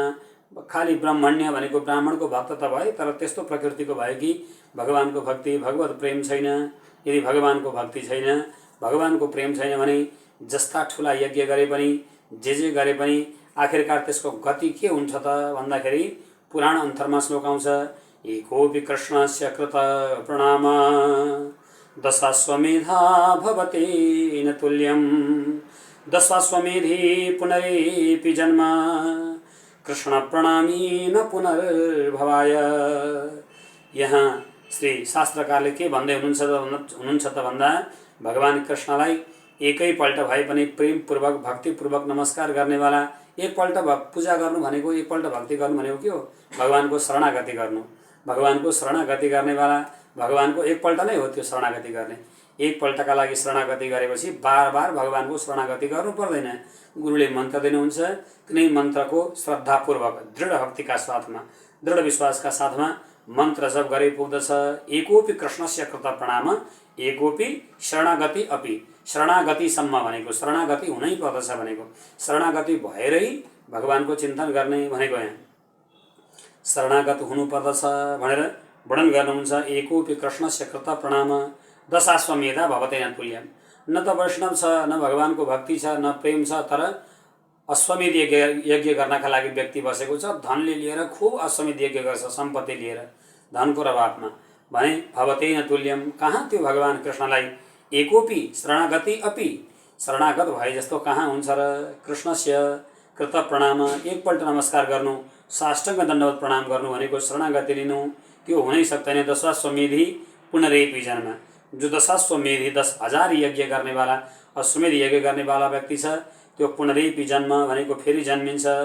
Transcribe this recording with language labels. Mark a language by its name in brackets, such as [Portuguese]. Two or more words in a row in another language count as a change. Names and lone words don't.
[Nepali] खाली ब्राह्मण्य भनेको ब्राह्मणको भक्त त भए, तर त्यस्तो प्रकृतिको भयो कि भगवानको भक्ति, भगवत प्रेम छैन। यदि भगवानको भक्ति छैन, भगवानको प्रेम छैन भने जस्ता ठुला यज्ञ गरे पनि, जे गरे पनि आखिरकार त्यसको गति के हुन्छ त भन्दाखेरि पुराण अन्तरमा श्लोक आउँछ, [Sanskrit] एकोपि कृष्णस्य कृत प्रणाम दशाश्वमेधा भवते न तुल्यम, दशाश्वमेधी पुनरेपि जन्म कृष्ण प्रणामी न पुनर्भवाय। [Nepali] यहाँ श्री शास्त्रकारले के भन्दै हुनुहुन्छ त भन्दा भगवान कृष्णलाई एकैपल्ट भए पनि प्रेमपूर्वक भक्तिपूर्वक नमस्कार गर्नेवाला, एकपल्ट पूजा गर्नु भनेको, एकपल्ट भक्ति गर्नु भनेको के हो? भगवानको शरणागति गर्नु। भगवानको शरणागति गर्नेवाला, भगवानको एकपल्ट नै हो त्यो शरणागति गर्ने। एकपल्टका लागि शरणागति गरेपछि बार बार भगवानको शरणागति गर्नु पर्दैन। गुरुले मन्त्र दिनुहुन्छ, कुनै मन्त्रको श्रद्धापूर्वक दृढ भक्तिका साथमा, दृढ विश्वासका साथमा मन्त्र जप गरे पुग्दछ। [Sanskrit] एकोपि कृष्णस्य कृत प्रणाम, एकोपि शरणागति अपि, [Nepali] शरणागतिसम्म भनेको शरणागति हुनै पर्दछ भनेको, शरणागति भएरै भगवानको चिन्तन गर्ने भनेको यहाँ शरणागत हुनुपर्दछ भनेर वर्णन गर्नुहुन्छ। [Sanskrit] एकोपि कृष्णस्य कृत प्रणाम दशाश्वमेधा भवते न तुल्यम। [Nepali] न त वैष्णव छ, न भगवानको भक्ति छ, न प्रेम छ, तर अश्वमेध यज्ञ गर्नका लागि व्यक्ति बसेको छ, धनले लिएर खूब अश्वमेध यज्ञ गर्छ, सम्पत्ति लिएर धनको रवाफमा भने [Sanskrit] भवते न तुल्यम। [Nepali] कहाँ त्यो भगवान कृष्णलाई [Sanskrit] एकोपि शरणागति अपि, [Nepali] शरणागत भए जस्तो कहाँ हुन्छ र? [Sanskrit] कृष्णस्य कृत प्रणाम, [Nepali] एकपल्ट नमस्कार गर्नु, साष्टाङ्ग दण्डवत प्रणाम गर्नु भनेको शरणागति लिनु, त्यो हुनै सक्दैन। [Sanskrit] दशाश्वमेधी पुनरेपि जन्म, [Nepali] जो दशाश्वमेधी 10,000 यज्ञ गर्नेवाला, अश्वमेध यज्ञ गर्नेवाला व्यक्ति छ, त्यो [Sanskrit] पुनरेपि जन्म [Nepali] भनेको फेरि जन्मिन्छ।